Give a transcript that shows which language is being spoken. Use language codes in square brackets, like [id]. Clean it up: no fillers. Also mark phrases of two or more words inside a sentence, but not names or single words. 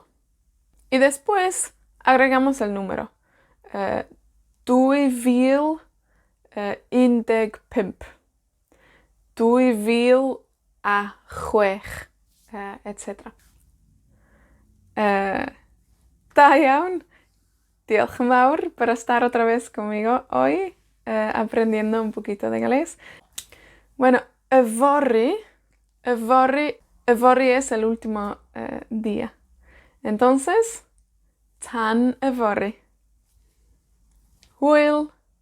[es] Y después agregamos el número. [cy] 2000 un deg pump. 2000 a chwech, etc. Da iawn. Diolch yn fawr [es] por estar otra vez conmigo hoy, aprendiendo un poquito de galés. Bueno, yfory es el último día. Entonces, [cy] tan yfory. Hwyl!